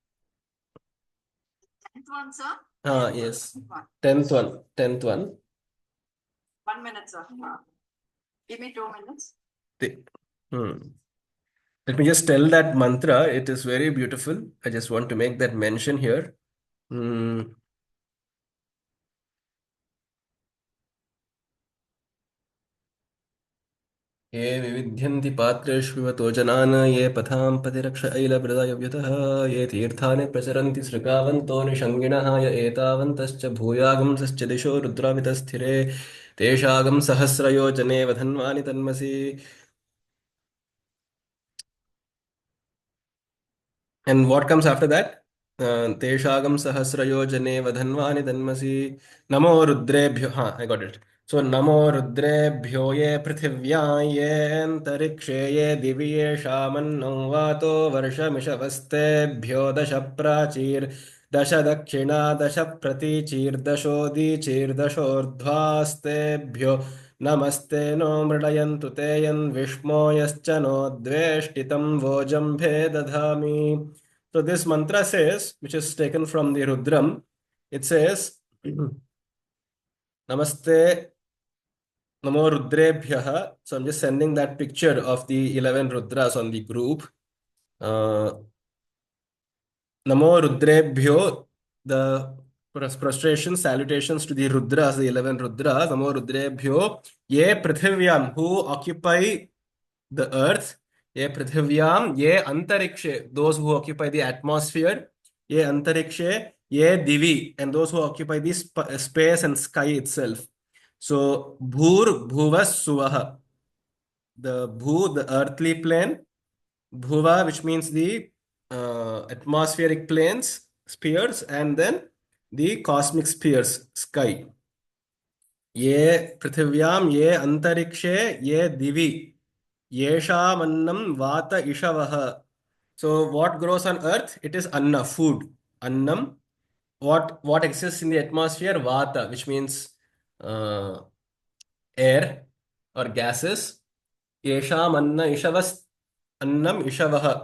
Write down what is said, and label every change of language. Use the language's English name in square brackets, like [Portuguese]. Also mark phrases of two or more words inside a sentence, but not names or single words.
[English] 10th one, sir? Yes. One. 10th one. 10th one. 1 minute, sir. Give me 2 minutes. The- hmm. Let me just tell that mantra. It is very beautiful. I just want to make that mention here. Hmm. [Sanskrit] ये विविध्यन्ति पात्रेष्विवतो जनान् ये पथां पतिरक्ष ऐलप्रदायव्यतः ये तीर्थानि प्रचरन्ति सृगावन्तो निषङ्गिणः य एतावन्तश्च भूयागंसश्च दिशो रुद्रावितस्थिरे तेषागं सहस्रयोजने वधन्वानि तन्मसि. [English] And what comes after that? [Sanskrit] तेषागं सहस्रयोजने वधन्वानि तन्मसि. नमो रुद्रेभ्यो. [English] I got it. [Sanskrit] So नमो रुद्रेभ्यो ये पृथिव्या ये अन्तरिक्षे ये दिव्ये शमन्नो वातो वर्षमिषवस्ते दश प्राचीर् दश दक्षिणा दश प्रतीचीर् दशोदीचीर् दशोर्ध्वास्ते नमस्ते नो मृडयन्तु ते यन् विष्मो यश्च नो द्वेष्टितं वोजम्भे दधामि. [English] So this mantra says, which is taken from the Rudram, it says, [Sanskrit] नमस्ते नमो रुद्रेभ्यः. [English] So I'm just sending that picture of the 11 Rudras on the group. Uh, [Sanskrit] नमो रुद्रेभ्यो, [English] the prostration, salutations to the Rudras, the 11 Rudras. [Sanskrit] नमो रुद्रेभ्यो, ये पृथिव्याम्, [English] who occupy the earth. [Sanskrit] ये पृथिव्याम्, ये अन्तरिक्षे, [English] those who occupy the atmosphere. [Sanskrit] ये अन्तरिक्षे, ये दिवि, [English] and those who occupy the space and sky itself. So, [Sanskrit] भूर् भुवस् सुवः, [English] the Bhu, the earthly plane. Bhuva, which means the atmospheric planes, spheres, and then the cosmic spheres, sky. [Sanskrit] ये पृथिव्याम्, ये अन्तरिक्षे, ये दिवि, येषामन्नम् वात इषवः. [English] So, what grows on earth? It is Anna, food. Annam. What exists in the atmosphere? Vata, which means uh, air or gases. [Sanskrit] येषाम् अन्न इषवस् अन्नम् इषवः.